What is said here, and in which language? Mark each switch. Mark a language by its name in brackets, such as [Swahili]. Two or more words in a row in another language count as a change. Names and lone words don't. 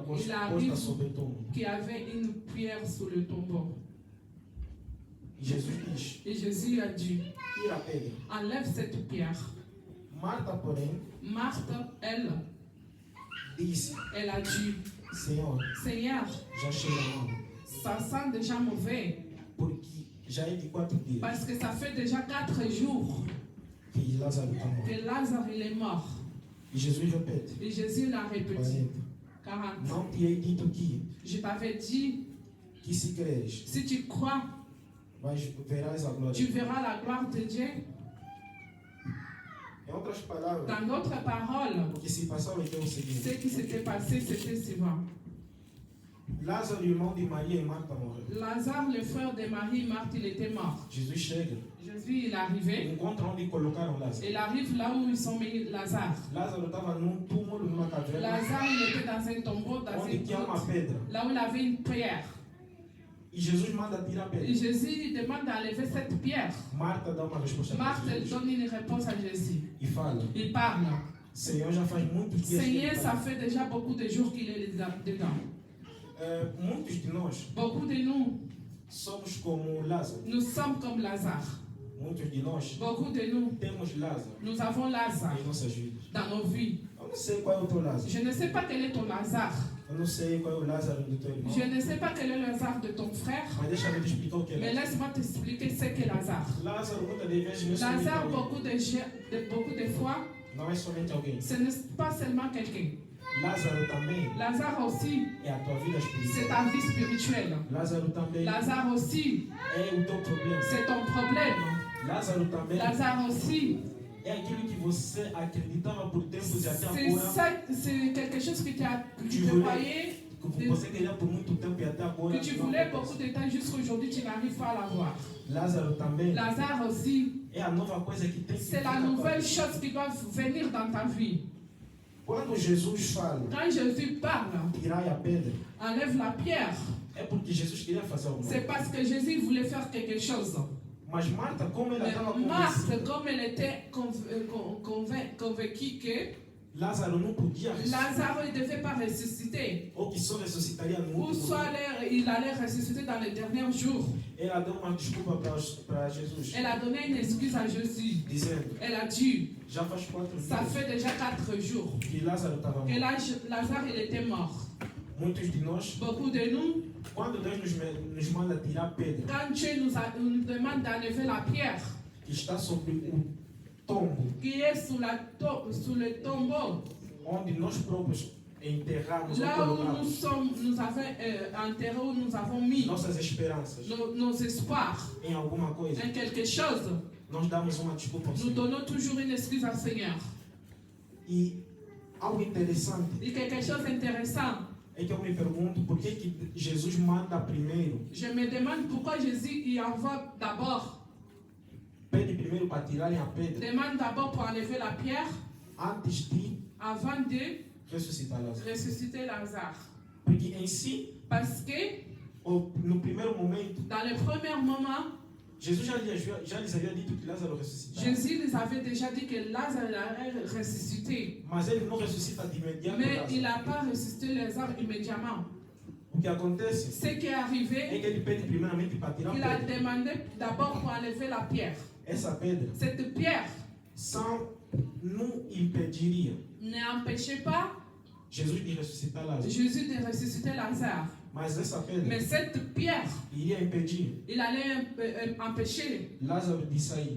[French] Il a [Portuguese] posta [French] vu- [Portuguese] sobre o túmulo. [French] qu'il y avait une pierre sur le tombeau. [Portuguese] E Jesus diz, [French] Et Jésus a dit, [Portuguese] tira a pedra. [French] enlève cette pierre. [Portuguese] Marta, porém, [French] Marthe, elle, [Portuguese] disse, [French] elle a dit, [Portuguese] Senhor, [French] Seigneur, [Portuguese] já chega mal, [French] ça sent déjà mauvais. [Portuguese] porque já é de 4 dias [French] Parce que ça fait déjà 4 jours [Portuguese] que Lázaro está morto. [French] que Lazare il est mort. [Portuguese] E Jesus repete, [French] Et Jésus l'a répété. 40. 40. [Portuguese] Não te hei dito [French] Je t'avais dit, [Portuguese] que se creres, [French] si tu crois, [Portuguese] verás a glória. [French] tu verras la gloire de Dieu. [Portuguese] Em outras palavras, [French] Dans d'autres paroles, [Portuguese] o que se passou é o [French] ce [Portuguese] seguinte, [French] qui s'était passé, c'était suivant. [Portuguese] Lázaro, irmão de Maria e Marta, morreu. [French] Lazare, le frère de Marie, Marthe, il était mort. [Portuguese] Jesus chega, [French] Jésus, il est arrivé. [Portuguese] encontra onde colocaram Lázaro. [French] Il arrive là où ils ont mis Lazare. [Portuguese] Lázaro estava num túmulo, numa caverna, [French] Lazare, il était dans un tombeau, dans [Portuguese] onde [French] une [Portuguese] tinha uma [French] grotte, [Portuguese] pedra. [French] là où il avait une pierre. [Portuguese] E Jesus manda tirar a [French] Et [Portuguese] pedra. [French] Jésus lui demande d'enlever cette pierre. [Portuguese] Marta dá uma resposta para [French] Marthe elle [Portuguese] Jesus [French] donne une réponse à Jésus. [Portuguese] e fala, [French] Il parle. [Portuguese] Senhor, já faz muitos dias que [French] Seigneur, [Portuguese] ele [French] ça [Portuguese] está. [French] fait déjà beaucoup de jours qu'il est dedans. [Portuguese] Muitos de nós [French] Beaucoup de nous, [Portuguese] somos como Lázaro. [French] nous sommes comme Lazare. [Portuguese] Muitos de nós [French] Beaucoup de nous, [Portuguese] temos Lázaro [French] nous avons Lazare [Portuguese] em nossas vidas. [French] dans nos vies. [Portuguese] Eu não sei qual é o teu Lázaro. [French] Je ne sais pas quel est ton Lazare. [Portuguese] Eu não sei qual é o Lázaro do teu irmão. [French] Je ne sais pas quel est le Lazare de ton frère. [Portuguese] Mas deixa-me te explicar o que é [French] Mais [Portuguese] Lázaro. [French] laisse-moi t'expliquer ce qu'est Lazare. [Portuguese] Lázaro, muitas das vezes, não é somente [French] Lazare, [Portuguese] alguém. [French] beaucoup de fois, [Portuguese] Não é somente alguém. [French] ce n'est pas seulement quelqu'un. [Portuguese] Lázaro também [French] Lazare aussi, [Portuguese] é a tua vida [French] c'est [Portuguese] espiritual. [French] ta vie spirituelle. [Portuguese] Lázaro também [French] Lazare aussi, [Portuguese] é o teu problema. [French] c'est ton problème. [Portuguese] Lázaro também [French] Lazare aussi, [Portuguese] é aquilo que você acreditava por tempos e até [French] c'est [Portuguese] agora. [French] ça, c'est quelque chose que tu Tu te voulais- croyais, [Portuguese] Que você queria por muito tempo e até agora. [French] que tu [Portuguese] não [French] voulais [Portuguese] acontece. [French] beaucoup de temps, jusqu'aujourd'hui tu n'arrives pas à l'avoir. [Portuguese] Lázaro também [French] Lazare aussi, [Portuguese] é a nova coisa que tem que [French] c'est [Portuguese] vir [French] la [Portuguese] na tua [French] nouvelle [Portuguese] vida. [French] chose qui doit venir dans ta vie. [Portuguese] Quando Jesus fala, [French] Quand Jésus parle, [Portuguese] tirai a pedra, [French] enlève la pierre, [Portuguese] é porque Jesus queria fazer alguma [French] c'est [Portuguese] coisa. [French] parce que Jésus voulait faire quelque chose. [Portuguese] Mas Marta, como ela estava [French] Mais Marthe, [Portuguese] convencida, [French] comme elle était convaincue que [Portuguese] Lázaro não podia [French] Lazare ne devait pas ressusciter, [Portuguese] ou que só ressuscitaria no [French] ou [Portuguese] último [French] soit [Portuguese] dia. [French] il allait ressusciter dans les derniers jours. [Portuguese] Ela deu uma desculpa para Jesus, [French] Elle a donné une excuse à Jésus. [Portuguese] dizendo, [French] Elle a dit, [Portuguese] já faz 4 [French] ça [Portuguese] dias [French] fait déjà 4 jours [Portuguese] que Lázaro estava [French] que [Portuguese] morto. [French] Lazare il était mort. [Portuguese] Muitos de nós, [French] Beaucoup de nous, [Portuguese] quando Deus nos manda tirar pedra [French] quand Dieu nous demande d'enlever la pierre [Portuguese] que está sobre o tombo, [French] qui est sous le tombeau, [Portuguese] onde nós próprios enterramos ou [French] là où [Portuguese] colocamos [French] nous avons enterré, où nous avons mis [Portuguese] nossas esperanças [French] nos espoirs [Portuguese] em alguma coisa, [French] en quelque chose, [Portuguese] nós damos uma desculpa ao [French] nous [Portuguese] Senhor. [French] donnons toujours une excuse au Seigneur. [Portuguese] E algo interessante [French] Et quelque chose d'intéressant, [Portuguese] é que eu me pergunto por que Jesus manda primeiro, [French] je me demande pourquoi Jésus y envoie d'abord, [Portuguese] pede primeiro para tirarem a pedra [French] demande d'abord pour enlever la pierre [Portuguese] antes de [French] avant de [Portuguese] ressuscitar Lázaro. [French] ressusciter Lazare. [Portuguese] Porque em si, [French] Parce que [Portuguese] no primeiro momento, [French] dans le premier moment, [Portuguese] Jesus já lhes havia dito que Lázaro ressuscitava. [French] Jésus les avait déjà dit que Lazare allait ressusciter. [Portuguese] Mas ele não ressuscita de imediato [French] Mais il [Portuguese] Lázaro. [French] n'a pas ressuscité Lazare immédiatement. [Portuguese] O que acontece [French] Ce qui est [Portuguese] é [French] arrivé, [Portuguese] que ele pede primeiramente para tirar [French] il [Portuguese] a [French] a [Portuguese] pedra. [French] demandé d'abord pour enlever la pierre. [Portuguese] Essa pedra [French] Cette pierre [Portuguese] não impediria [French] n'empêchait pas [Portuguese] Jesus de ressuscitar Lázaro. [French] Jésus de ressusciter Lazare. [Portuguese] Mas essa pedra [French] Mais cette pierre, [Portuguese] iria impedir [French] il allait empêcher [Portuguese] Lázaro de sair